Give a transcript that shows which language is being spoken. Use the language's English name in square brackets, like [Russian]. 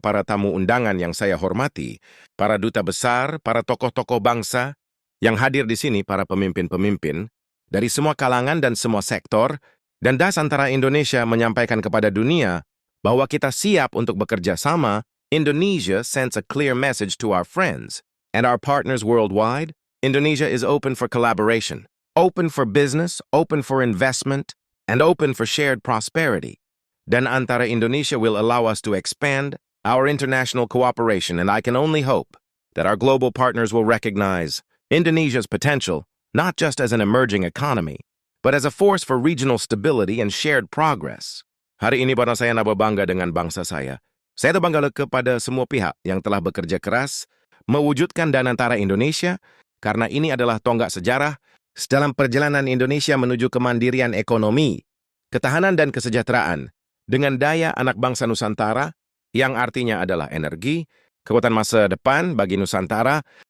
[Indonesian] Para tamu undangan yang saya hormati, para duta besar, para tokoh-tokoh bangsa yang hadir di sini, para pemimpin-pemimpin dari semua kalangan dan semua sektor, dan Danantara Indonesia menyampaikan kepada dunia bahwa kita siap untuk bekerja sama. [English] Indonesia sends a clear message to our friends and our partners worldwide. Indonesia is open for collaboration, open for business, open for investment, and open for shared prosperity. Danantara Indonesia will allow us to expand our international cooperation, and I can only hope that our global partners will recognize Indonesia's potential, not just as an emerging economy, but as a force for regional stability and shared progress. [Indonesian] Hari ini para saya nababangga dengan bangsa saya. Saya bangga kepada semua pihak yang telah bekerja keras mewujudkan Danantara Indonesia, karena ini adalah tonggak sejarah dalam perjalanan Indonesia menuju kemandirian ekonomi, ketahanan dan kesejahteraan, dengan daya anak bangsa Nusantara, yang artinya adalah energi, kekuatan masa depan bagi Nusantara,